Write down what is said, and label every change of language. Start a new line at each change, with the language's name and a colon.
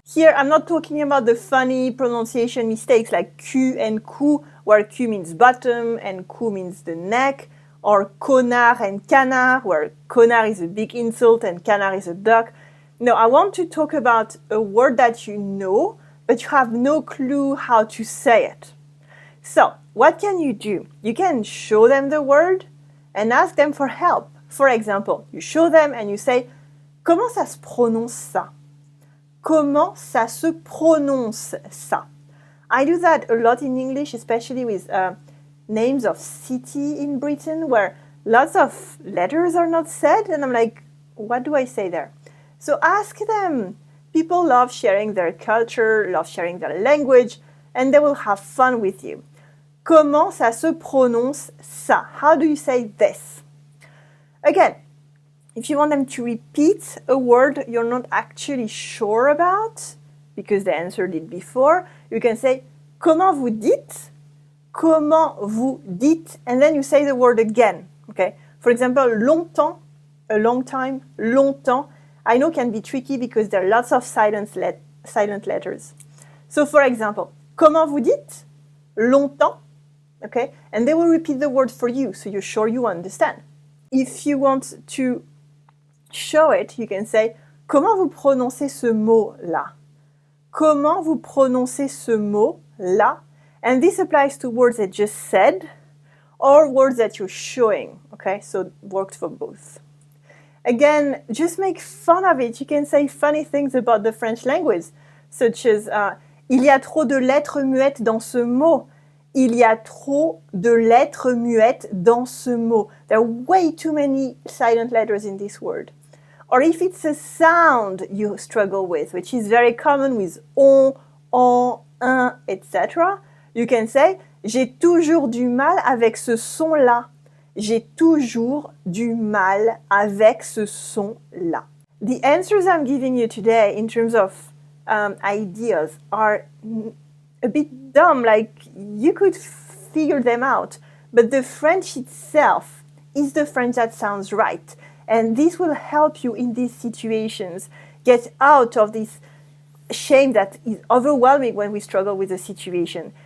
English: Here, I'm not talking about the funny pronunciation mistakes like cul and cou, where cul means bottom and cou means the neck, or connard and canard, where connard is a big insult and canard is a duck. No, I want to talk about a word that you know, but you have no clue how to say it. So, what can you do? You can show them the word and ask them for help. For example, you show them and you say,
French: comment ça se prononce ça? Comment ça se prononce ça?
English: I do that a lot in English, especially with names of city in Britain, where lots of letters are not said, and I'm like, what do I say there? So ask them. People love sharing their culture, love sharing their language, and they will have fun with you.
French: Comment ça se prononce ça?
English: How do you say this? Again, if you want them to repeat a word you're not actually sure about, because they answered it before, you can say,
French: comment vous dites? Comment vous dites?
English: And then you say the word again. Okay? For example, longtemps, a long time, longtemps, I know can be tricky because there are lots of silent letters. So for example,
French: comment vous dites? Longtemps.
English: Okay? And they will repeat the word for you, so you're sure you understand. If you want to show it, you can say,
French: comment vous prononcez ce mot-là? Comment vous prononcez ce mot-là?
English: And this applies to words that just said or words that you're showing. Okay? So it worked for both. Again, just make fun of it. You can say funny things about the French language, such as
French: il y a trop de lettres muettes dans ce mot. Il y a trop de lettres muettes dans ce mot.
English: There are way too many silent letters in this word. Or if it's a sound you struggle with, which is very common with on, un, etc., you can say
French: j'ai toujours du mal avec ce son-là. J'ai toujours du mal avec ce son-là.
English: The answers I'm giving you today in terms of ideas are a bit dumb, like you could figure them out, but the French itself is the French that sounds right. And this will help you in these situations get out of this shame that is overwhelming when we struggle with a situation.